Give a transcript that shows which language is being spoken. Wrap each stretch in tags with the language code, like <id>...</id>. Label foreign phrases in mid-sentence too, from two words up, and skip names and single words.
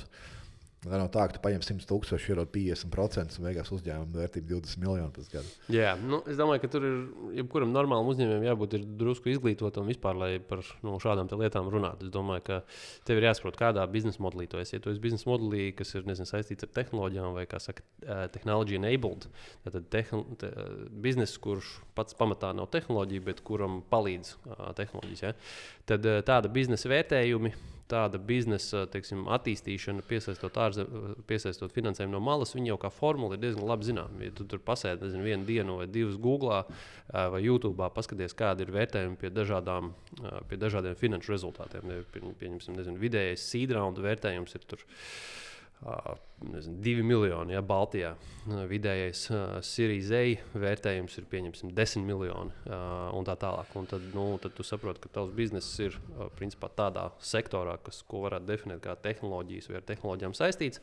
<lv>Tā nav tā, ka tu paņem 100,000, iedod 50% un beigās uzņēmuma vērtība 20 miljoni pēc gada. Jā, es domāju, ka tur ir jebkuram normālam uzņēmējam jābūt drusku izglītotam vispār, lai par šādām lietām runātu. Es domāju, ka tev ir jāsaprot, kādā biznesa modelī tu esi. Ja tu esi biznesa modelī, kas ir saistīts ar tehnoloģijām vai, kā saka,</lv> <en>technology enabled,</en> <lv>tad bizness, kurš pats pamatā nav tehnoloģija, bet kuram palīdz tehnoloģijas, ja? Tad tāda biznesa vērtējumi, tāda biznesa attīstīšana, piesaistot finansējumu no malas, viņa jau kā formula ir diezgan labi zināma. Ja tu tur pasēdi vienu dienu vai divas Googlā vai YouTube, paskaties, kāda ir vērtējumi pie dažādiem finanšu rezultātiem. Pieņemsim, vidējais</lv> <en>seed round</en> <lv>vērtējums ir tur 2 miljoni, ja, Baltijā. Vidējais</lv> <en>Series A</en> <lv>vērtējums ir, pieņemsim, 10 miljoni un tā tālāk. Un tad tu saproti, ka tavs bizness ir principā tādā sektorā, ko varētu definēt kā tehnoloģijas vai ar tehnoloģijām saistīts.</lv>